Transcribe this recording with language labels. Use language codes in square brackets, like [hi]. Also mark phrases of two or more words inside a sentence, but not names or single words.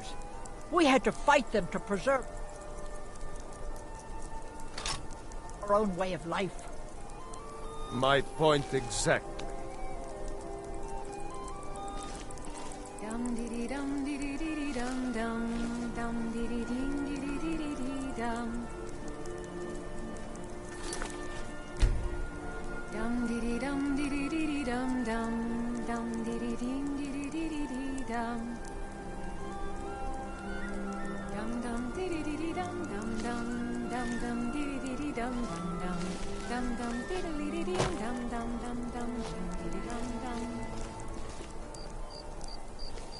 [en] We had to fight them to preserve our own way of life. My point exactly. Dum dee dum dee dee dum dum dum dee dee dee dum dum dee dum dee dum dum dum dee dee dum dum dum dee dee dum dum dum dum dee dee dum dum dum dee dee dum dum dum dum dee dum dum.